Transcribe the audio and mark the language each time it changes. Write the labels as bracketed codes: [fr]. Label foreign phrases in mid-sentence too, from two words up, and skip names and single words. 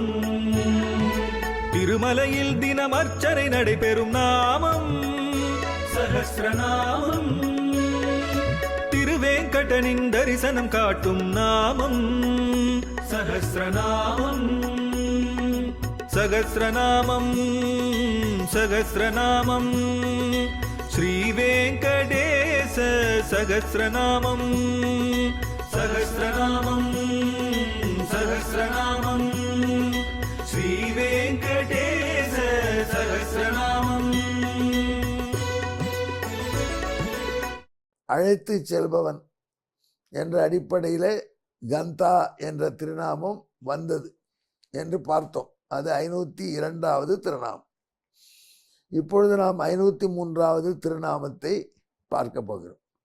[ta] திருமலையில் தினம் அர்ச்சனை நடைபெறும் நாமம் சஹஸ்ரநாமம். திருவேங்கடனின் தரிசனம் காட்டும் நாமம் சஹஸ்ரநாமம். [sa] सहस्रनामं सहस्रनामं श्रीवेङ्कटेश सहस्रनामं सहस्रनामं सहस्रनामं श्रीवेङ्कटेश सहस्रनामं। [ta] அழைத்து செல்பவன் என்ற அடிப்படையில் கந்தா என்ற திருநாமம் வந்தது என்று பார்த்தோம். அது 502வது திருநாமம். இப்பொழுது நாம் 503வது திருநாமத்தை பார்க்க போகிறோம்.